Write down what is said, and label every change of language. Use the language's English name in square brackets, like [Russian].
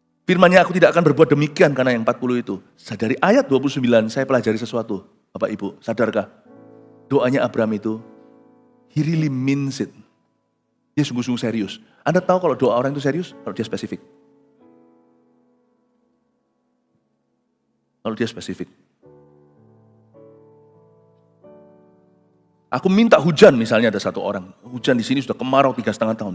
[Indonesian] Firman-Nya, aku tidak akan berbuat demikian karena yang 40 itu. Dari ayat 29, saya pelajari sesuatu. Bapak Ibu, sadarkah? Doanya Abraham itu, [English] he really means it. [Indonesian] Dia sungguh-sungguh serius. Anda tahu kalau doa orang itu serius? Kalau dia spesifik. Kalau dia spesifik. Aku minta hujan, misalnya ada satu orang. Hujan di sini sudah kemarau 3,5 tahun.